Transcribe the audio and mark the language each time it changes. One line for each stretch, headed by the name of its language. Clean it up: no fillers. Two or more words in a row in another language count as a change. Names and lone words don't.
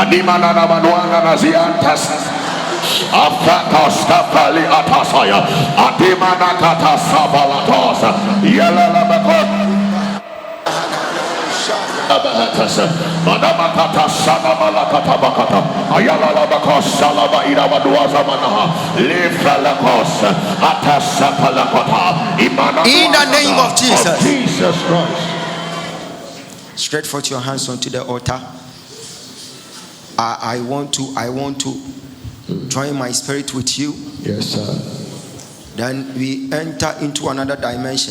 English: Animana na manuana na ziantas. Afrakosta fali atasaya adimana kata sabalatosa yala la bakot abahatasa madama kata sana malakata bakata ayala la bakosa la baira baduaza manaha lifala kosa atasa palakota imana in the name of Jesus. Jesus Christ. Stretch forth your hands onto the altar. I want to join my spirit with you. Yes, sir. Then we enter into another dimension.